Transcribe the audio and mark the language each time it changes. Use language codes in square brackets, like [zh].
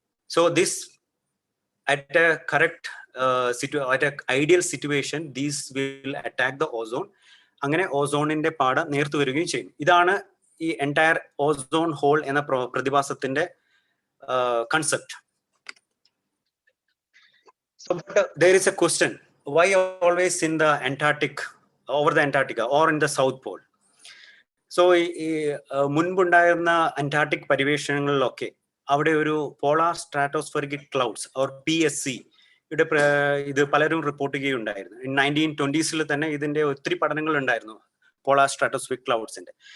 [en] So this at a correct at a ideal situation, these will attack the ozone. [ml] അങ്ങനെ ഓസോണിന്റെ പാട നേർത്തു വരികയും ചെയ്യും. ഇതാണ് ഈ എൻറ്റയർ ഓസോൺ ഹോൾ എന്ന പ്രതിഭാസത്തിന്റെ concept. [en] So there is a question, why always in the Antarctic, over the Antarctica or in the South Pole? [ml] So മുൻപുണ്ടായിരുന്ന Antarctic പരിവേഷണങ്ങളിലൊക്കെ അവിടെ ഒരു polar stratospheric clouds or PSC ഇത് പലരും റിപ്പോർട്ട് ചെയ്യുകയുണ്ടായിരുന്നു. 1920s തന്നെ ഇതിന്റെ ഒത്തിരി പഠനങ്ങൾ ഉണ്ടായിരുന്നു പോളാർ സ്ട്രാറ്റോസ്ഫെറിക് ക്ലൗഡ്സിന്റെ.